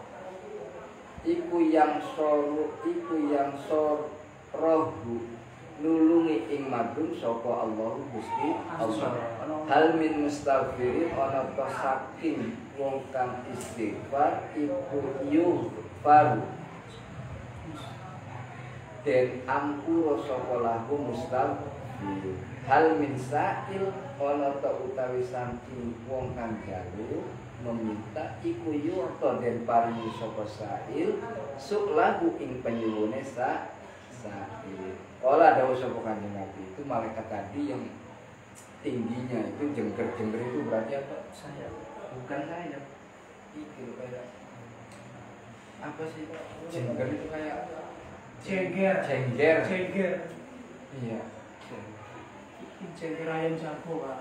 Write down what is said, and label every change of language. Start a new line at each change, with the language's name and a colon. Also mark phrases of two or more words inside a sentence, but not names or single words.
Javanese: Iku yang sorohu nulungi ing madhum sapa Allah Gusti Allah.
Arabic: هل من مستغفر
Javanese: ana ta saking wong kang istighfar iku yughfaru den ampura sapa
Arabic: له مستغفر. هل من سائل
Javanese: ana ta utawi saking wong kang jalu meminta iku yu'ta den paringi sapa sa'il suk lahu ing penyuwune sa'il. Kala dawuh sapa Kanjeng Nabi
Indonesian: itu malaikat tadi yang tingginya itu jengker-jengker itu berarti apa? Sayap. Bukan sayap. Itu kayak apa sih? Jengker itu kayak Jengger. Iya. Jengger ayam jago, Pak.